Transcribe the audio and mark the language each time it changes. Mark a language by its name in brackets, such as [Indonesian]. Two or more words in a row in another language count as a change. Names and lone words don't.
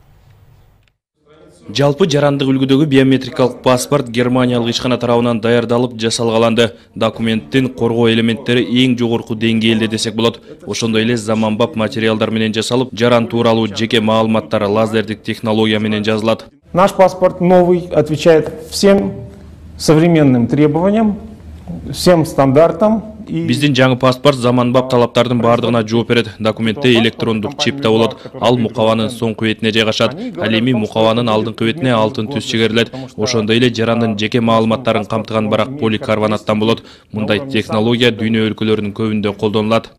[Kyrgyz] Жалпы жарандык үлгүдөгү биометрикалык паспорт Германиялык ишкана тарабынан даярдалып жасалгаланды. Документтин коргоо элементтери эң жогорку деңгээлде десек болот. Ошондой эле заманбап материалдар менен жасалып, жаран тууралуу жеке маалыматтар лазердик технология менен жазылат. [Russian] Наш паспорт новый, отвечает всем современным требованиям, всем стандартам. [Kyrgyz] Биздин жаңы паспорт заманбап талаптардын бардыгына жооп берет. Документте электрондук чип да болот. Ал мукабанын соңку бетине жайгашат. Ал эми мукабанын алдыңкы бетине алтын түс чегерилет. Ошондой эле жарандын жеке маалыматтарын камтыган барак поликарбонаттан болот. Мындай технология дүйнө өлкөлөрүнүн көбүндө колдонулат.